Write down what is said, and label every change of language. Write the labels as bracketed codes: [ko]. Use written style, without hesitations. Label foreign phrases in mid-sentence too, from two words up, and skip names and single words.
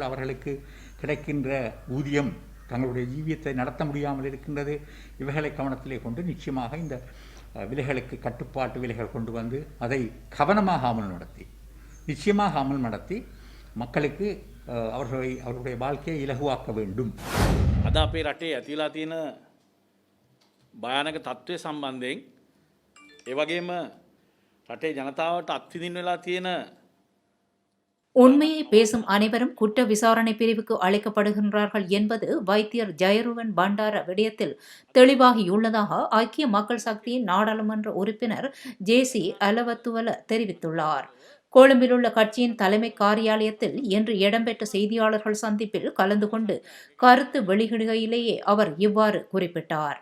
[ta] அவர்களுக்கு கிடைக்கின்ற ஊதியம் தங்களுடைய ஜீவியத்தை நடத்த முடியாமல் இருக்கின்றது. இவைகளை கவனத்திலே கொண்டு நிச்சயமாக இந்த விலைகளுக்கு கட்டுப்பாட்டு விலைகள் கொண்டு வந்து அதை கவனமாக அமல் நடத்தி மக்களுக்கு அவர்களுடைய வாழ்க்கையை இலகுவாக்க வேண்டும். [si] අද අපේ රටේ ඇතිලා තියෙන භයානක තත්ත්වය සම්බන්ධයෙන් ඒ වගේම රටේ ජනතාවට අත්විඳින්න වෙලා තියෙන [ta] உண்மையை பேசும் அனைவரும் குற்ற விசாரணை பிரிவுக்கு அழைக்கப்படுகின்றார்கள் என்பது வைத்தியர் ஜெயருவன் பண்டார விடயத்தில் தெளிவாகியுள்ளதாக ஐக்கிய மக்கள் சக்தியின் நாடாளுமன்ற உறுப்பினர் ஜேசி அலவத்துவல தெரிவித்துள்ளார். கொழும்பிலுள்ள கட்சியின் தலைமை காரியாலயத்தில் இன்று இடம்பெற்ற செய்தியாளர்கள் சந்திப்பில் கலந்து கொண்டு கருத்து வெளியிடுகையிலேயே அவர் இவ்வாறு குறிப்பிட்டார்.